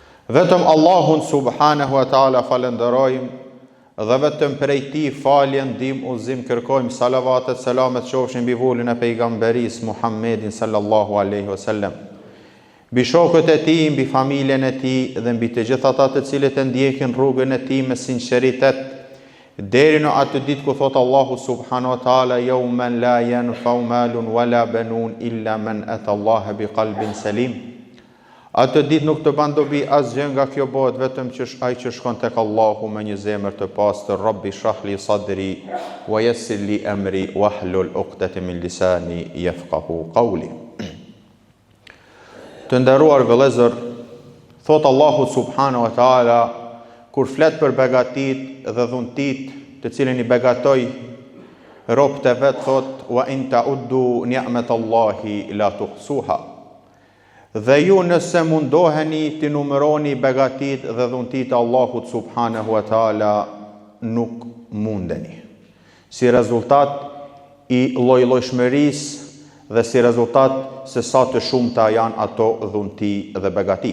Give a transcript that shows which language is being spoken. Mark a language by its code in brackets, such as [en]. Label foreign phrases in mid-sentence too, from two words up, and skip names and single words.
[sq] Vetëm Allahun [ar] سبحانه وتعالى [sq] falenderojmë dhe vetëm prej Tij falje, ndihmë, udhëzim kërkojmë. Salavatet, selamet qofshin mbi vullin e pejgamberis Muhammedin [ar] صلى الله عليه وسلم, [sq] mbi shokët e Tij, mbi familjen e Tij dhe mbi të gjithë ata të cilët e ndjekin rrugën e Tij me sinqeritet deri në atë ditë ku thot Allahu [ar] سبحانه وتعالى: "يوم لا ينفع مال ولا بنون إلا من أتى الله بقلب سليم." [sq] Atë ditë nuk të ban dobi asgjë nga kjo botë, vetëm që ai që shkon tek Allahu me një zemër të pastër. [ar] رب اشرح لي صدري ويسر لي أمري واحلل عقدة من لساني يفقهوا قولي. [sq] Të nderuar vëllezër, thot Allahu [ar] سبحانه وتعالى [sq] kur flet për begatit dhe dhuntit të cilën i begatoi robët e vet, thot: [ar] "وإن تعدوا نعمة الله لا تحصوها." [sq] Dhe ju nëse mundoheni të numëroni begatit dhe dhuntit e Allahut [ar] سبحانه وتعالى, [sq] nuk mundeni. Si rezultat i lloj-llojshmërisë dhe si rezultat se sa të shumta janë ato dhunti dhe begati.